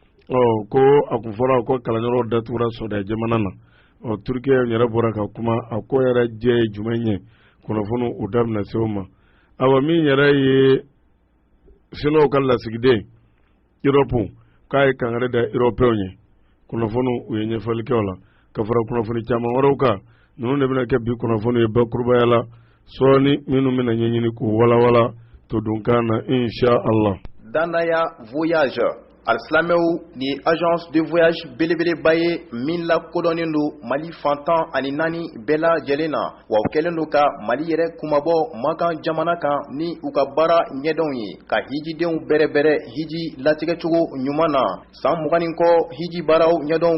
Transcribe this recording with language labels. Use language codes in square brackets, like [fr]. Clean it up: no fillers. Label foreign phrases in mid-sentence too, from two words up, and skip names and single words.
[bm] ko a kun fɔra ko kalanyɔrɔ datugura Saudi jamana na Turki yɛrɛ bɔra ka kuma a ko yɛrɛ jɛ ye jumɛn ye kunnafoni u da bɛna se o ma awa min yɛrɛ ye Sinow ka lasigiden Europe k'a ye kangare da Européenw ye kunnafoni u ye ɲɛfɔli kɛ o la ka fara kunnafoni caman wɛrɛw kan ninnu de bɛna kɛ bi kunnafoni ye bakurubaya la sɔɔni minnu bɛna ɲɛɲini k'u walawala to dunkan na [ar] إن شاء الله. [bm] Danaya voyage Al-Slameu ni [fr] agence de voyage [bm] belebeleba ye min la kodɔnnen don Mali fantan ani naani bɛɛ lajɛlen na wa u kɛlen don ka Mali yɛrɛ kumabɔ Makan jamana kan ni u ka baara ɲɛdɔnw ye ka hijidenw bɛrɛbɛrɛ hiji latigɛcogo ɲuman na san 20 kɔ hiji baaraw ɲɛdɔn